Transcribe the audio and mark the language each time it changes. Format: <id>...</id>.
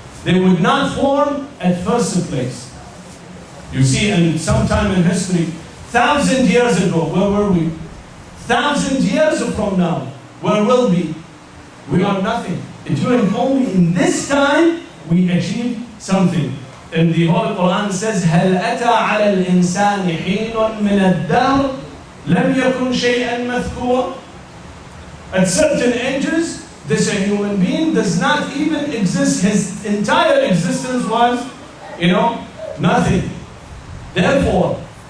<en>They would not form at first place. You see, and sometime in history, 1,000 years ago, where were we? 1,000 years from now, where will we? We are nothing. During only in this time, we achieved something. And the Holy Quran says,</en> <ar>هَلْ أَتَى عَلَى الْإِنسَانِ حِينٌ مِنَ الدَّهْرِ لَمْ يَكُنْ شَيْئًا مَذْكُورًا.</ar> <en>At certain ages, this human being does not even exist. His entire existence was, nothing. Therefore,</en>